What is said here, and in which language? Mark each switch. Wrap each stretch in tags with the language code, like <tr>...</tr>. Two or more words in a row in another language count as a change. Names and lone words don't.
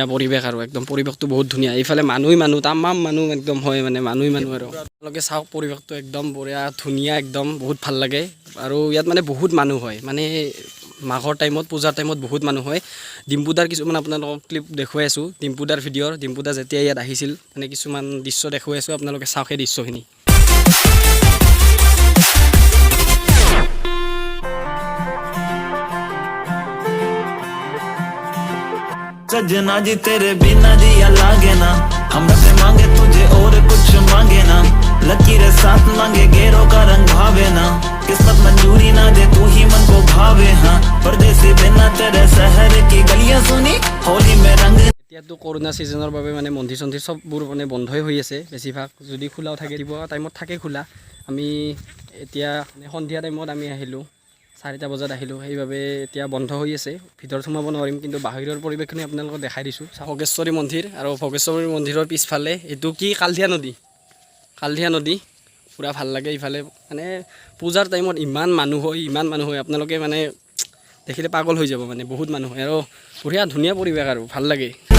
<as>পৰিৱেশ আৰু একদম পৰিৱেশটো বহুত ধুনীয়া এইফালে মানুহ তামাম মানুহ একদম হয় মানে মানুহ আৰু আপোনালোকে চাওক পৰিৱেশটো একদম বঢ়িয়া ধুনীয়া একদম বহুত ভাল লাগে আৰু ইয়াত মানে বহুত মানুহ হয় মানে মাঘৰ টাইমত পূজাৰ টাইমত বহুত মানুহ হয় ডিম্পুদাৰ কিছুমান আপোনালোকক ক্লিপ দেখুৱাই আছোঁ ডিম্পুদাৰ ভিডিঅ'ৰ ডিম্পুদা যেতিয়া ইয়াত আহিছিল মানে কিছুমান দৃশ্য দেখুৱাই আছোঁ আপোনালোকে চাওক সেই দৃশ্যখিনি</as> <hi>सजना जी तेरे बिना जिया लागे ना हम रब मांगे तुझे और कुछ मांगे ना लकीरें साथ मांगे गेरों का रंग भावे ना किस्मत मंजूरी ना दे तू ही मन को भावे हाँ परदेसी बिना तेरे शहर की गलियां सुनी होली में रंग</hi> <as>এতিয়াতো কৰোণা ছিজনৰ বাবে মানে মন্দিৰ চন্দিৰ চববোৰ মানে বন্ধই হৈ আছে বেছিভাগ যদি খোলাও থাকে দিব টাইমত থাকে খোলা আমি এতিয়া সন্ধিয়া টাইমত আমি আহিলোঁ 4টা বজাত আহিলোঁ সেইবাবে এতিয়া বন্ধ হৈ আছে ভিতৰত সোমাব নোৱাৰিম কিন্তু বাহিৰৰ পৰিৱেশখিনি আপোনালোকক দেখাই দিছোঁ ভোগেশ্বৰী মন্দিৰ আৰু ভোগেশ্বৰী মন্দিৰৰ পিছফালে এইটো কি কালধিয়া নদী পূৰা ভাল লাগে ইফালে মানে পূজাৰ টাইমত ইমান মানুহ হয় আপোনালোকে মানে দেখিলে পাগল হৈ যাব মানে বহুত মানুহ হয় আৰু বঢ়িয়া ধুনীয়া পৰিৱেশ আৰু ভাল লাগে</as>